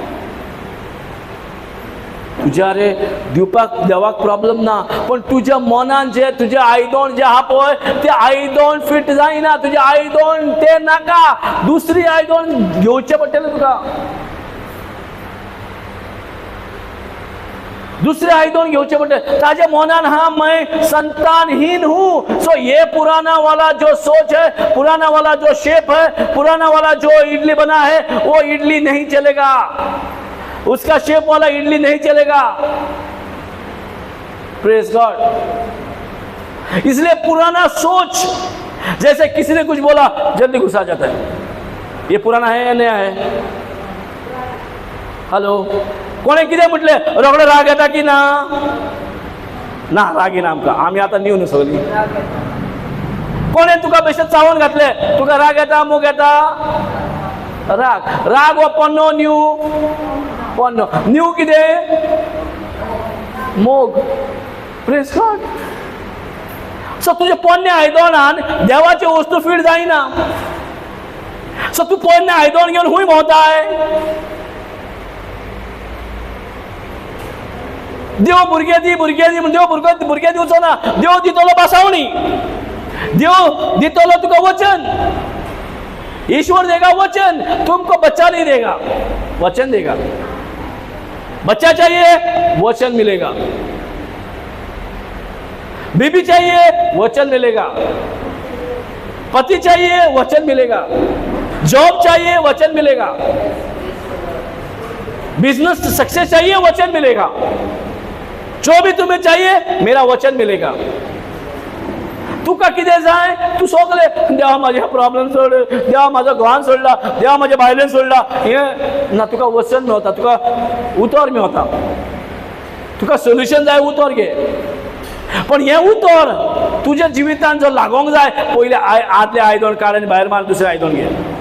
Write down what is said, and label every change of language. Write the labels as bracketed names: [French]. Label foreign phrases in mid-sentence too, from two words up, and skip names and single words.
[Konkani] तुज्या रे दिवपाक देवाक प्रॉब्लेम ना, पण तुज्या मनान जे तुजे आयदोण जे आहा पळय ते आयदोण फिट जायना, तुजे आयदोण ते नाका, दुसरी आयदोण घेवचें पडटलें तुका, दुसरे आयदोन घेवचे पडटे। ताजे मनान हा [Hindi] मैं संतानहीन हूँ, सो ये पुराना वाला जो सोच है, पुराना वाला जो शेप है, पुराना वाला जो इडली बना है वो इडली नहीं चलेगा, उसका शेप वाला इडली नहीं चलेगा। [English] Praise God. [Hindi] इसलिए पुराना सोच, जैसे किसी ने कुछ बोला जल्दी गुस्सा जाता है, ये पुराना है या नया है? हेलो, [Konkani] कोणे कितें म्हटले रोखडो राग येता की ना? ना, राग येना आमकां, आमी आतां न्यू न्हू सगळीं। कोणे तुका बेश्टें चावून घातले, तुका राग येता मोग येता? राग, राग हो पोन्नो न्यू, पोन्नो न्यू कितें? [English] मोग। Praise God. [Konkani] सो तुजे पोन्ने आयदोणान देवाची वस्तू फीट जायना, सो तूं पोन्ने आयदोण घेवन खूंय भोंवताय? देव भुरगे दी म्हणून देव भुरगे दिवचो ना, देव दितलो बासावणी, देव दितलो तुका वचन। [Hindi] ईश्वर देगा वचन, तुमको बच्चा नहीं देगा, वचन देगा। बच्चा चाहिए वचन मिलेगा, बीबी चाहिए वचन मिलेगा, पति चाहिए वचन मिलेगा, जॉब चाहिए वचन मिलेगा, [English] business success [Hindi] चाहिए वचन मिलेगा, जो भी तुम्हें चाहिए मेरा वचन मिलेगा। [Konkani] तुका कितें जाय तूं सगळे देवा म्हाजे प्रॉब्लेम सोड, देवा म्हाजो घोवान सोडला, देवा म्हाज्या बायलेन सोडला, हें ना, तुका वचन मेवता, तुका उतर मेवता, तुका सोल्युशन जाय उतर घे। पण हें उतर तुज्या जिवितान जर लागोंक जाय पयले आदले आयदोण काड आनी भायर मार, दुसरें आयदोण घे।